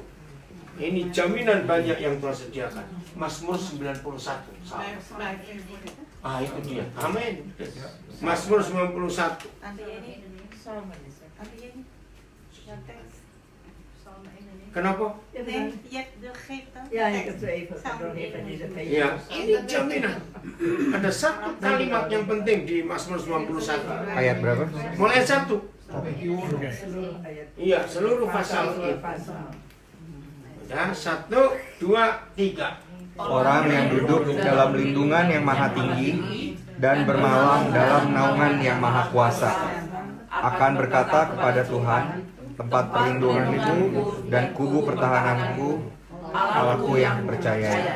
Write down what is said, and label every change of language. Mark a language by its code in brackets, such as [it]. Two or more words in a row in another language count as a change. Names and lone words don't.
[id] Ini jaminan banyak yang Tuhan sediakan. Mazmur 91. Ah, itu dia. Amin. Mazmur 91. Kenapa? [nl] Ja, ik heb zo even doorheen deze page. [id] Ya, ini jaminan. Ada satu kalimat yang penting di Mazmur 91. Ayat berapa? Mulai 1. Seluruh ayat. Iya, seluruh pasal itu. Dan 1, 2, 3. Orang yang duduk dalam lindungan yang maha tinggi dan bermalam dalam naungan yang maha kuasa akan berkata kepada Tuhan, tempat perlindunganku dan kubu pertahananku, Allahku yang percaya.